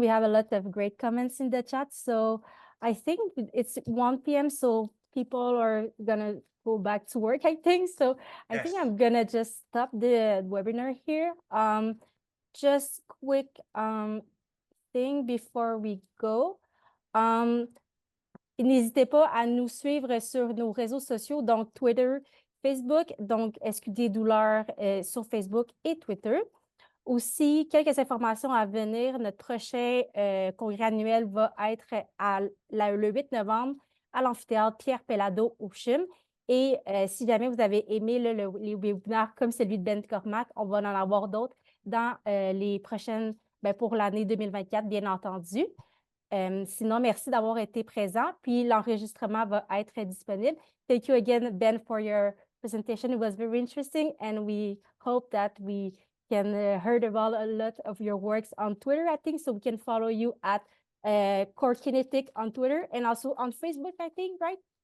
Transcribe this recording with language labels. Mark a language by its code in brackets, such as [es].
[en] We have a lot of great comments in the chat. So I think it's 1 p.m. So people are gonna go back to work, I think. So I think I'm gonna just stop the webinar here. Just quick thing before we go. [fr] N'hésitez pas à nous suivre sur nos réseaux sociaux, donc Twitter, Facebook, donc SQD Douleur sur Facebook et Twitter. Aussi, quelques informations à venir. Notre prochain congrès annuel va être le 8 novembre à l'amphithéâtre Pierre Pellado au CHUM. Et si jamais vous avez aimé les webinaires comme celui de Ben Cormack, on va en avoir d'autres dans les prochaines, pour l'année 2024, bien entendu. Sinon, merci d'avoir été présent. Puis l'enregistrement va être disponible. [en] Thank you again, Ben, for your presentation. It was very interesting, and we hope that we can heard about a lot of your works on Twitter, I think, so we can follow you at Core Kinetic on Twitter and also on Facebook, I think, right?